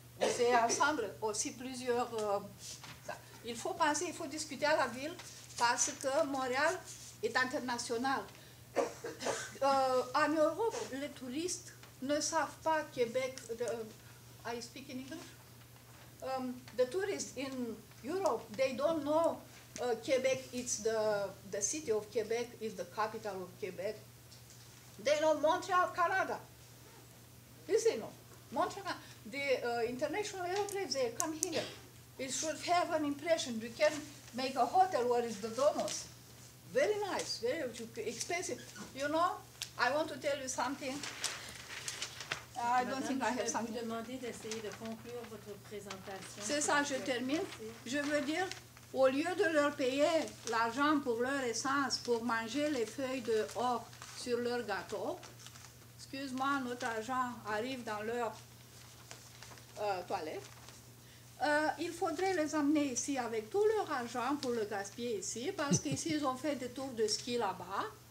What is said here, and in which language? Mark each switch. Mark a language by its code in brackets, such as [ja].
[fr] C'est ensemble aussi plusieurs. Il faut penser, il faut discuter à la ville, parce que Montréal est international. En Europe, les touristes ne savent pas Québec. [en] I speak in English. The tourists in Europe, they don't know Quebec. It's the city of Quebec is the capital of Quebec. They know Montreal, Canada. This they know. Montreal, the international airplanes, they come here. It should have an impression. We can make a hotel where is the Domos. Very nice, very expensive. You know, I want to tell you something. I don't think I have something. [fr] Je vais vous demander d'essayer de conclure votre présentation. C'est ça, je termine. Je veux dire, au lieu de leur payer l'argent pour leur essence, pour manger les feuilles de or sur leur gâteau, excuse-moi, notre argent arrive dans leur toilette, il faudrait les emmener ici avec tout leur argent pour le gaspiller ici, parce qu'ici, ils ont fait des tours de ski là-bas.